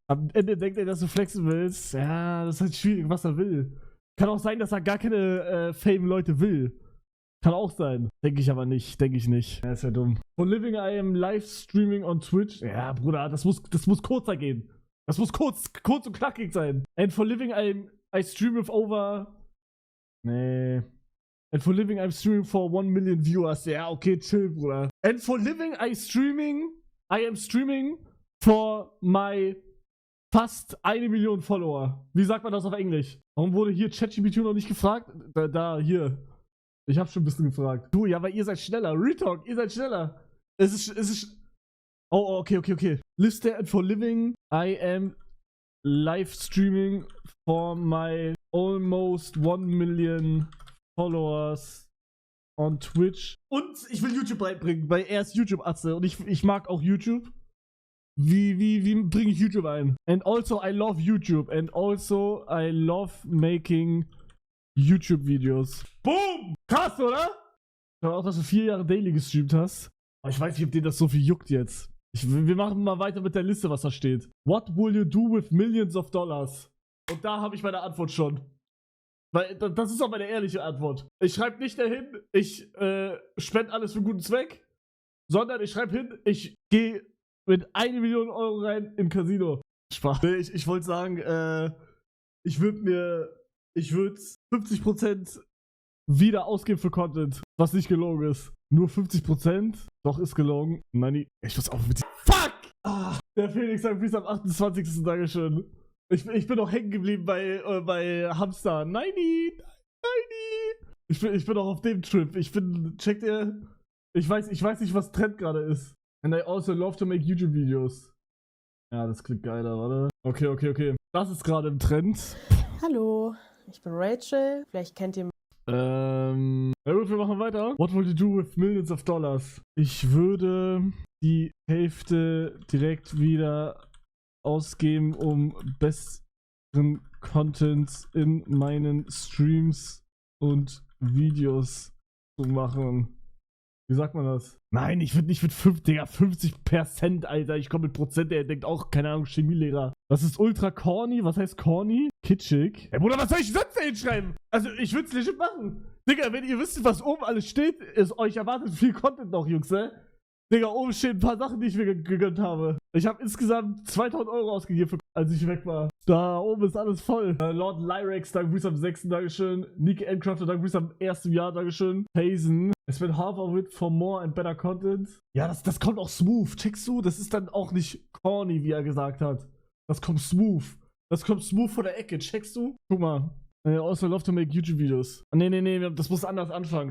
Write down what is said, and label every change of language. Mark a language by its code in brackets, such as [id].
[de] Am Ende denkt er, dass du flexen willst. Ja, das ist halt schwierig, was er will. Kann auch sein, dass er gar keine Fame-Leute will. Kann auch sein. Denke ich aber nicht. Denke ich nicht. Ja, ist ja dumm. [en] For living, I am live streaming on Twitch. [de] Ja, Bruder, das muss kurzer gehen. Das muss kurz und knackig sein. [en] And for living, I stream with over... Nee. And for living, I'm streaming for 1 million viewers. [de] Ja, okay, chill, Bruder. [en] And for living, I am streaming for my fast 1 Million Follower. [de] Wie sagt man das auf Englisch? Warum wurde hier ChatGPT noch nicht gefragt? Hier. Ich hab schon ein bisschen gefragt. Du, ja, weil ihr seid schneller. Retalk, ihr seid schneller. Es ist... Oh, okay. [en] Liste and for living, I am live streaming for my almost 1 million Followers on Twitch. [de] Und ich will YouTube reinbringen, weil er ist YouTube-Atze und ich mag auch YouTube. Wie bringe ich YouTube ein? [en] And also I love YouTube and also I love making YouTube-Videos. [de] Boom! Krass, oder? Ich glaube auch, dass du 4 Jahre Daily gestreamt hast. Aber ich weiß nicht, ob dir das so viel juckt jetzt. Wir machen mal weiter mit der Liste, was da steht. [en] What will you do with millions of dollars? [de] Und da habe ich meine Antwort schon. Weil das ist auch meine ehrliche Antwort. Ich schreibe nicht dahin, ich spende alles für einen guten Zweck, sondern ich schreibe hin, ich gehe mit 1 Million Euro rein in Casino. Spaß. Ich wollte sagen, ich würde 50% wieder ausgeben für Content, was nicht gelogen ist. Nur 50%? Doch, ist gelogen. Nein, ich muss auch mit... Fuck! Ah, der Felix sagt bis am 28. Dankeschön. Ich bin auch hängen geblieben bei Hamster. Neini! Ich bin auch auf dem Trip. Checkt ihr? Ich weiß nicht, was Trend gerade ist. [en] And I also love to make YouTube Videos. [de] Ja, das klingt geiler, warte. Okay. Das ist gerade im Trend. Hallo, ich bin Rachel. Vielleicht kennt ihr... Na gut, wir machen weiter. [en] What will you do with millions of dollars? [de] Ich würde die Hälfte direkt wieder ausgeben, um besseren Content in meinen Streams und Videos zu machen. Wie sagt man das? Nein, ich würde nicht mit 50%, Alter. Ich komme mit Prozent, der denkt auch, keine Ahnung, Chemielehrer. Das ist ultra corny. Was heißt corny? Kitschig. Ey, Bruder, was soll ich sonst da hinschreiben? Also, ich würde es legit machen. Digga, wenn ihr wisst, was oben alles steht, ist euch erwartet viel Content noch, Jungs, ne? Digga, oben stehen ein paar Sachen, die ich mir gegönnt habe. Ich habe insgesamt 2000 Euro ausgegeben, als ich weg war. Da oben ist alles voll. Lord Lyrex, danke Grüße am 6. Dankeschön. Nike Endcrafter, danke Grüße am 1. Jahr, Dankeschön. Hazen. [en] I spent half of it for more and better content. [de] Ja, das kommt auch smooth. Checkst du? Das ist dann auch nicht corny, wie er gesagt hat. Das kommt smooth. Das kommt smooth von der Ecke. Checkst du? Guck mal. [en] Also love to make YouTube Videos. [de] Nee, das muss anders anfangen.